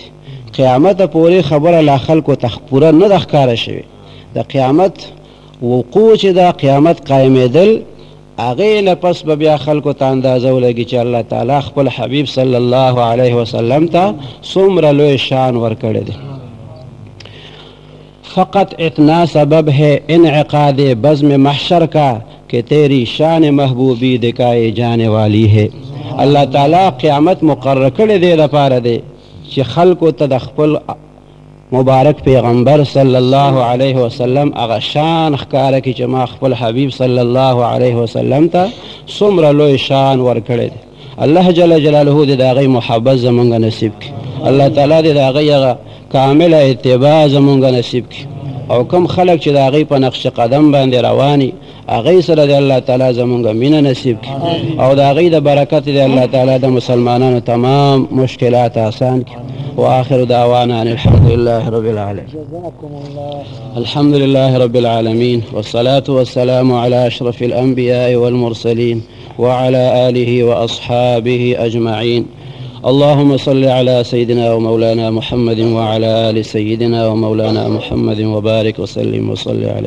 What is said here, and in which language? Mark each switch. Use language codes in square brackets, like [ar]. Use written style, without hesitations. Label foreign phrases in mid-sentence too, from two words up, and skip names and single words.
[ps] قیامته پورې خبره لا خلکو ته پوره نه ده ښکاره شوې. د قیامت وقوع چې ده، قیامت قایمېدل، هغې نه پس به بیا خلکو ته اندازه ولګي چې الله تعالی خپل حبیب صلی الله علیه وسلم ته څومره لوی شان ورکړی دی. [ur] فقط اتنا سبب ہے انعقاد بزم محشر کا کہ تیری شان محبوبی دکھائے جانے والی ہے. [ps] الله تعالی قیامت مقرر کړی دی دپاره دی چې خلکو ته د خپل مبارک پیغمبر صلی الله علیه وسلم هغه شان ښکاره کړي چې ما خپل حبیب صلی الله علیه وسلم ته څومره لوی شان ورکړی دی. الله جل جلاله دې د هغې محبت زمونږ نصیب کړي، الله تعالی دې د هغې هغه کامله اتباع زمونږ نصیب کړي، او کم خلک چې د هغې په نقش قدم باندې رواني هغې سره د الله تعالی زمونږ مینه نصیب کړي، او د هغې د برکت د الله تعالی د مسلمانانو تمام مشکلات آسان کړي. [ar] وآخر دعوانا أن الحمد لله رب العالمين. الحمد لله رب العالمين، والصلاة والسلام على أشرف الأنبياء والمرسلين وعلى آله وأصحابه أجمعين. اللهم صل على سيدنا ومولانا محمد وعلى آل سيدنا ومولانا محمد وبارك وسلم وصل عليه.